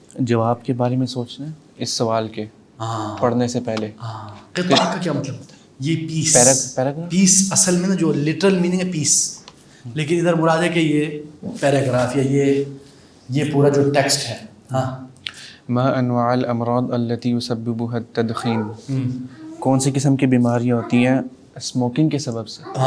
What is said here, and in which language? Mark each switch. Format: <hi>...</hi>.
<ur>جواب کے بارے میں سوچنا ہے اس سوال کے پڑھنے سے پہلے. قطعہ کا کیا مطلب ہوتا ہے؟ یہ پیس. پیس اصل میں نا جو</ur> <en>literal meaning</en> <ur>ہے پیس، لیکن ادھر مراد ہے کہ یہ پیراگراف یا یہ پورا جو ٹیکسٹ ہے.</ur> <ar>ما انواع الامراض التي يسببها التدخين.</ar> <ur>کون سی قسم کی بیماریاں ہوتی ہیں اسموکنگ کے سبب سے.</ur>